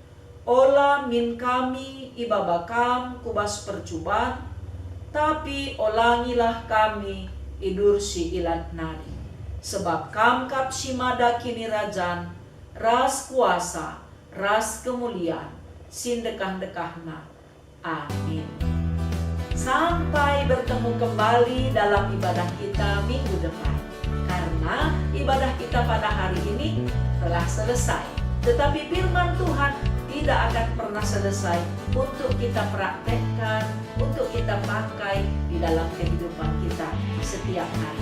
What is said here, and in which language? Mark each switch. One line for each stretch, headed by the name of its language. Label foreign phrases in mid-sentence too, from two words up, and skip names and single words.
Batak Karo: Ola min kami ibabakam kubas percubaan, tapi olangilah kami idur si ilat nari. Sebab kamkap si mada kini rajan, ras kuasa, ras kemuliaan, sindekah-dekahna. Amin.
Indonesian: Sampai bertemu kembali dalam ibadah kita minggu depan. Karena ibadah kita pada hari ini telah selesai. Tetapi firman Tuhan tidak akan pernah selesai untuk kita praktekkan, untuk kita pakai di dalam kehidupan kita setiap hari.